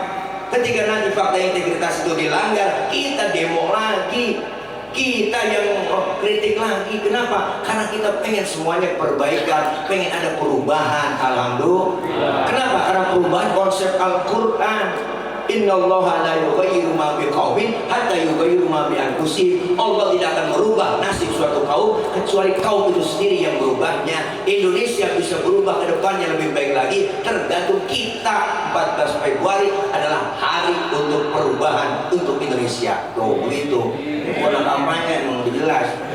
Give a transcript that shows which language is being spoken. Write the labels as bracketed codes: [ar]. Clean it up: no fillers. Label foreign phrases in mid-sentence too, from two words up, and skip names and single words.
[id] Ketika nanti fakta integritas itu dilanggar, kita demo lagi, kita yang kritik lagi. Kenapa? Karena kita pengen semuanya perbaikan, pengen ada perubahan. Alhamdulillah. Kenapa? Karena perubahan konsep Al-Quran. [ar] إن الله لا يغير ما بقوم حتى يغيروا ما بأنفسهم. [id] Allah tidak akan merubah nasib suatu kaum kecuali kaum itu sendiri yang berubahnya. Indonesia bisa berubah ke depannya lebih baik lagi tergantung kita. 14 Februari adalah hari untuk perubahan untuk Indonesia. Tuh begitu. Kalau kampanye memang jelas.